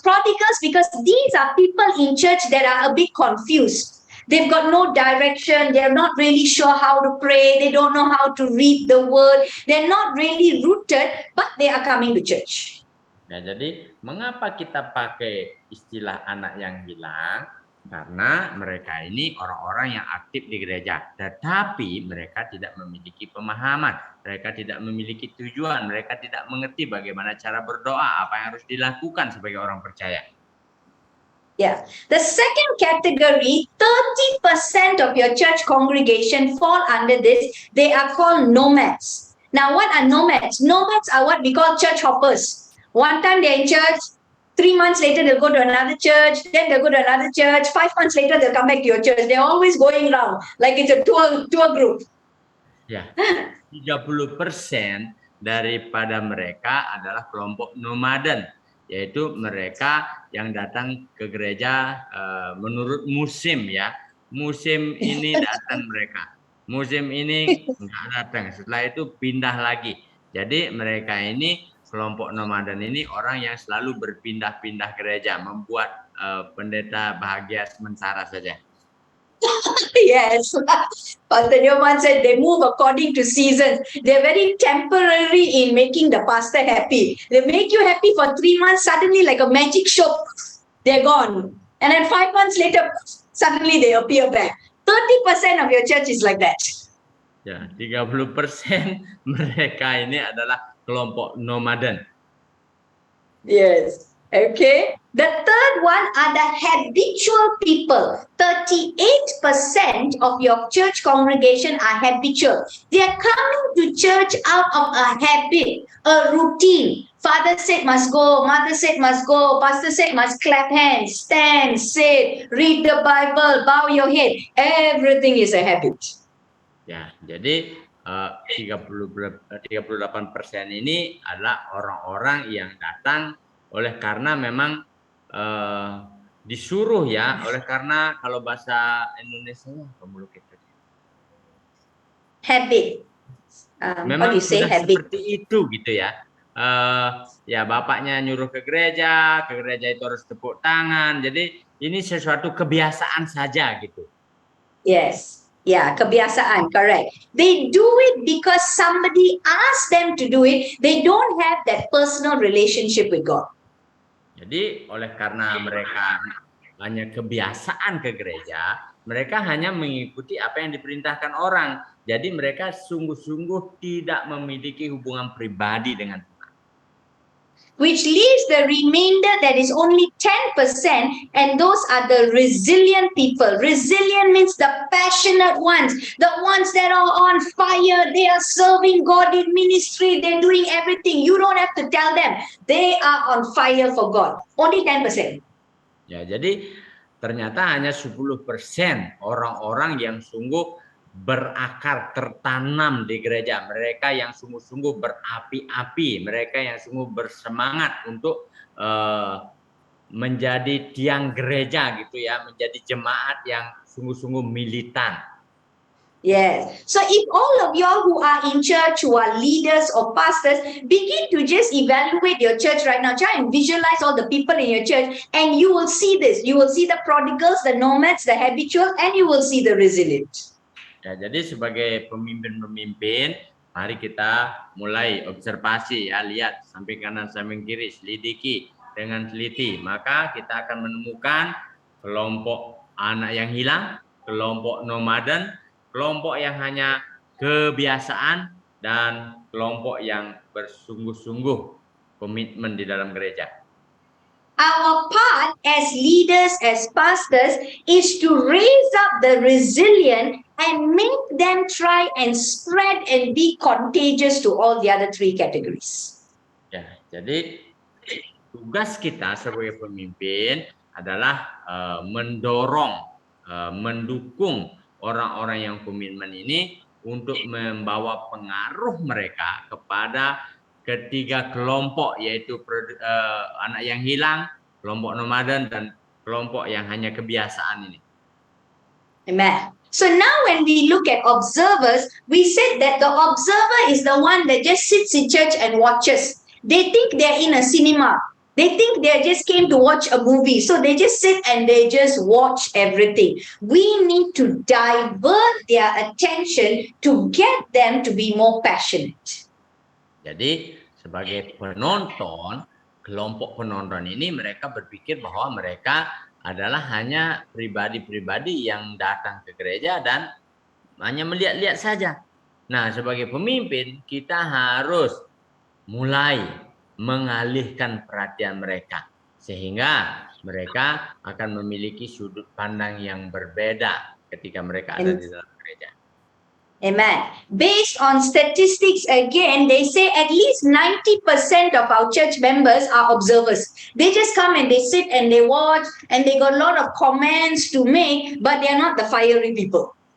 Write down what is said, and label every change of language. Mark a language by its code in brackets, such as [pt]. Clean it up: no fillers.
[en] Prodigals because these are people in church that are a bit confused. They've got no direction. They're not really sure how to pray. They don't know how to read the word. They're not really rooted, but they are coming to church. [id] Ya, jadi mengapa kita pakai istilah anak yang hilang? Karena mereka ini orang-orang yang aktif di gereja, tetapi mereka tidak memiliki pemahaman, mereka tidak memiliki tujuan, mereka tidak mengerti bagaimana cara berdoa, apa yang harus dilakukan sebagai orang percaya. [en] Yeah. The second category, 30% of your church congregation fall under this. They are called nomads. Now, what are nomads? Nomads are what we call church hoppers. One time they're in church, 3 months later they'll go to another church, then they'll go to another church, 5 months later they'll come back to your church. They're always going around like it's a tour group. [id] Ya, 30% daripada mereka adalah kelompok nomaden, yaitu mereka yang datang ke gereja menurut musim ya. Musim ini datang mereka, musim ini enggak datang, setelah itu pindah lagi. Jadi mereka ini, kelompok nomaden ini orang yang selalu berpindah-pindah gereja, membuat pendeta bahagia sementara saja. [en] Yes. Pastor Nyoman said they move according to seasons. They're very temporary in making the pastor happy. They make you happy for 3 months, suddenly like a magic show, they're gone. And then 5 months later, suddenly they appear back. 30% of your church is like that. [id] Ya, 30% mereka ini adalah kelompok nomaden. [en] Yes. Okay. The third one are the habitual people. 38% of your church congregation are habitual. They are coming to church out of a habit, a routine. Father said must go, mother said must go, pastor said must clap hands, stand, sit, read the Bible, bow your head. Everything is a habit. [id] Ya, jadi 38% ini adalah orang-orang yang datang oleh karena memang disuruh ya, oleh karena kalau bahasa Indonesianya [en] Habit. How do [id] memang [en] you say [id] sudah [en] habit? [id] seperti itu gitu ya. Ya bapaknya nyuruh ke gereja itu harus tepuk tangan. Jadi ini sesuatu kebiasaan saja gitu. [en] Yes. Yeah, kebiasaan, correct. They do it because somebody asked them to do it. They don't have that personal relationship with God. [id] Jadi oleh karena mereka hanya kebiasaan ke gereja, mereka hanya mengikuti apa yang diperintahkan orang. Jadi mereka sungguh-sungguh tidak memiliki hubungan pribadi dengan Tuhan. [en] Which leaves the remainder that is only 10%, and those are the resilient people. Resilient means the passionate ones, the ones that are on fire. They are serving God in ministry. They're doing everything. You don't have to tell them. They are on fire for God. Only 10%. [id] Ya, jadi ternyata hanya 10% orang-orang yang sungguh berakar, tertanam di gereja. Mereka yang sungguh-sungguh berapi-api, mereka yang sungguh bersemangat untuk menjadi tiang gereja gitu ya, menjadi jemaat yang sungguh-sungguh militan. [en] Yes. So if all of y'all who are in church, who are leaders or pastors, begin to just evaluate your church right now. Try and visualize all the people in your church, and you will see this. You will see the prodigals, the nomads, the habitual, and you will see the resilient. [id] Ya, jadi sebagai pemimpin-pemimpin, mari kita mulai observasi ya, lihat samping kanan, samping kiri, selidiki dengan teliti. Maka kita akan menemukan kelompok anak yang hilang, kelompok nomaden, kelompok yang hanya kebiasaan, dan kelompok yang bersungguh-sungguh komitmen di dalam gereja. [en] Our part as leaders, as pastors, is to raise up the resilient and make them try and spread and be contagious to all the other three categories. [id] Ya, jadi tugas kita sebagai pemimpin adalah mendorong, mendukung orang-orang yang komitmen ini untuk membawa pengaruh mereka kepada ketiga kelompok, yaitu anak yang hilang, kelompok nomaden, dan kelompok yang hanya kebiasaan ini. [en] Amen. So now when we look at observers, we said that the observer is the one that just sits in church and watches. They think they're in a cinema. They think they just came to watch a movie. So they just sit and they just watch everything. We need to divert their attention to get them to be more passionate. [id] Jadi sebagai penonton, kelompok penonton ini mereka berpikir bahwa mereka adalah hanya pribadi-pribadi yang datang ke gereja dan hanya melihat-lihat saja. Nah, sebagai pemimpin kita harus mulai mengalihkan perhatian mereka sehingga mereka akan memiliki sudut pandang yang berbeda ketika mereka ada di dalam gereja. [en] Amen. Based on statistics, again, they say at least 90% of our church members are observers. They just come and they sit and they watch and they got a lot of comments to make, but they are not the fiery people.